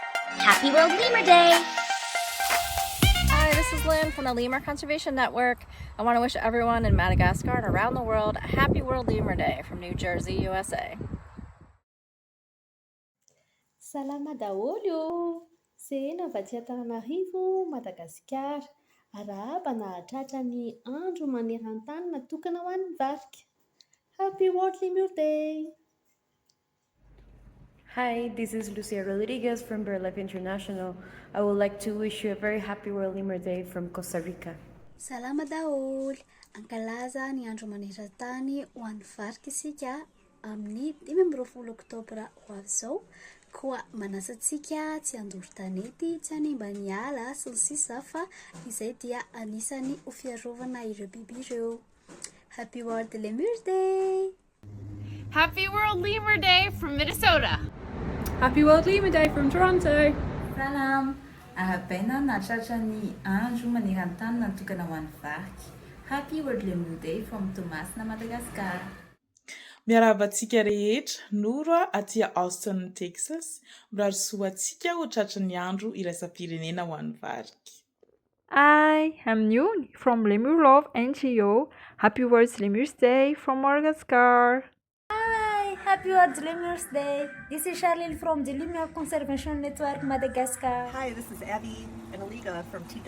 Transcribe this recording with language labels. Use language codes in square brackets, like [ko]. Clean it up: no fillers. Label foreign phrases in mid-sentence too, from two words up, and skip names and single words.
[en] Happy World Lemur Day! Hi, this is Lynn from the Lemur Conservation Network. I want to wish everyone in Madagascar and around the world a happy World Lemur Day from New Jersey, USA. [mg] Salama daholo! Sehena avy aty Antananarivo, Madagascar. Arahaba nahatratra ny andro maneran-tany natokana ho an'ny varika. [en] Happy World Lemur Day! Hi, this is Lucia Rodriguez from BirdLife International. I would like to wish you a very happy World Lemur Day from Costa Rica. [mg] Salama daholo! Ankalaza ny andro maneran-tany ho an'ny varika isika amin'ny 12 Oktobra ho avy izao. Koa manasa antsika tsy handoro tanety, tsy hanimba ny ala sy ny sisa fa izay dia anisany ho fiarovana ireo biby ireo. [en] Happy World Lemur Day! Happy World Lemur Day from Minnesota! Happy World Lemur Day from Toronto! [mg] Salam! Arabaina nahatratra ny andro maneran-tany natokana ho an'ny varika. [en] Happy World Lemur Day from Thomas na Madagascar. [mg] Miarabantsika rehetra, Noro aty Austin, Texas. Mirary soantsika ho tratra ny andro iraisam-pirenena ho an'ny varika. [en] Hi, I'm Yoon from Lemur Love NGO. Happy World Lemur's Day from Madagascar. Hi, Happy World Lemur's Day. This is Charlene from the Lemur Conservation Network, Madagascar. Hi, this is Abby and Aliga from T.